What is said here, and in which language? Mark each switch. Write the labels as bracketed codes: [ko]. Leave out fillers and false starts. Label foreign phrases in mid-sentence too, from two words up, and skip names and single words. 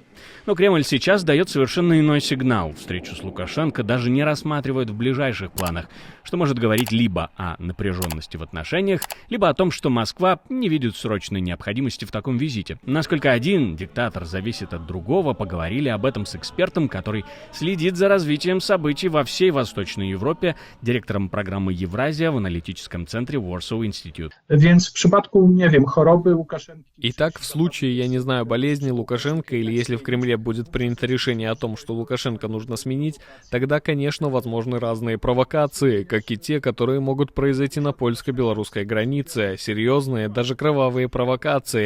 [ru] Но Кремль сейчас дает совершенно иной сигнал. Встречу с Лукашенко даже не рассматривают в ближайших планах, что может говорить либо о напряженности в отношениях, либо о том, что Москва не видит срочной необходимости в таком визите. Насколько один диктатор зависит от другого, поговорили об этом с экспертом, который следит за развитием событий во всей Восточной Европе, директором программы «Евразия» в аналитическом центре Warsaw Institute. [pl] Więc w przypadku, nie wiem, choroby Łukaszenki... [ru] Итак, в случае, я не знаю, болезни Лукашенко, или если в Кремле будет принято решение о том, что Лукашенко нужно сменить, тогда, конечно, возможны разные провокации, как и те, которые могут произойти на польско-белорусской границе, серьезные, даже кровавые провокации.